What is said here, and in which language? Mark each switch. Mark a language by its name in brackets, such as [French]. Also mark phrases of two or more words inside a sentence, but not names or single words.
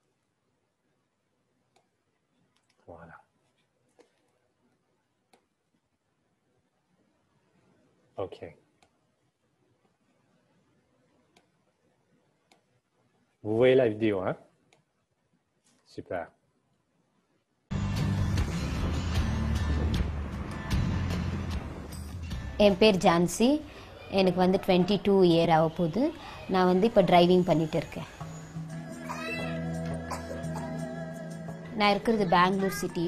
[French] Voilà. OK. Vous voyez la vidéo, hein? Super. [Tamil] என் பேர் ஜான்சி. எனக்கு வந்து 22 இயர் ஆக போகுது. நான் வந்து இப்போ டிரைவிங் பண்ணிட்டு இருக்கேன். நான் இருக்கிறது பெங்களூர் சிட்டி.